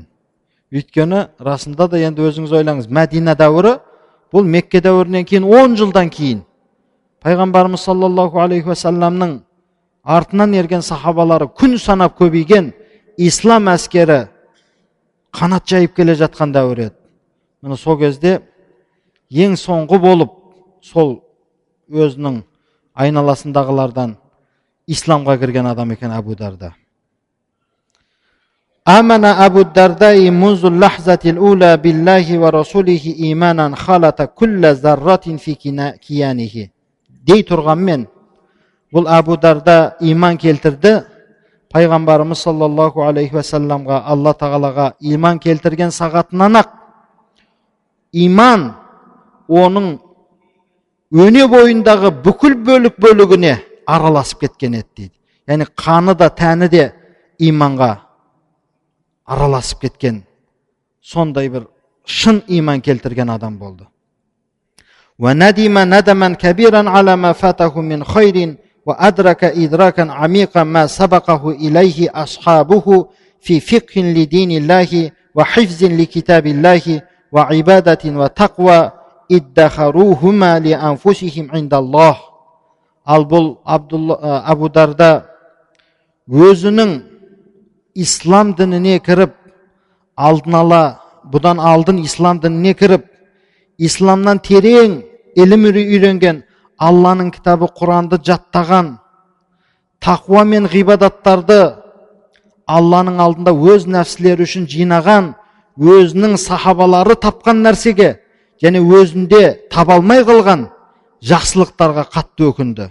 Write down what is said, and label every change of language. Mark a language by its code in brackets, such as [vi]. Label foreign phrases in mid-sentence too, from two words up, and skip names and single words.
[kk] Өйткені расында да енді өзіңіз ойлаңыз, Мәдина дәуірі бұл Мекке дәуірінен кейін 10 жылдан кейін пайғамбарымыз [ar] صلى الله عليه وسلم [kk] артынан ерген сахабалары күн санап көбейген, ислам әскері қанат жайып келе жатқан дәуір еді. Міне сол кезде ең соңғы болып сол өзінің айналасындағылардан исламға кірген адам екен Абу Дарда. [ar] آمن أبو الدرداء منذ لحظته الأولى بالله ورسوله إيمانا خالط كل ذرة في كيانه. [kk] Дей тұрғанмен, бұл Абу Дарда иман келтірді, пайғамбарымыз [ar] صلى الله عليه وسلم, [kk] Алла тағалаға иман келтірген сағатынан ақ иман оның өне бойындағы бүкіл бөлігіне араласып кеткен еді дейді. Яғни қаны да тәні де иманға араласып кеткен, сондай бір шын иман келтірген адам болды. [ar] وندم ندما كبيرا على ما فاته من خير وأدرك إدراكا عميقا ما سبقه إليه أصحابه في فقه لدين الله وحفظ لكتاب الله وعبادة وتقوى ادخروهما لأنفسهم عند الله. [kk] Ал бұл Абу Дарда өзінің ислам дініне кіріп, бұдан алдын ислам дініне кіріп, исламнан терең ілім үйренген, Алланың кітабы Құранды жаттаған, тақуа мен ғибадаттарды Алланың алдында өз нәпсілері үшін жинаған, өзінің сахабалары тапқан нәрсеге және өзінде табалмай қалған жақсылықтарға қатты өкінді.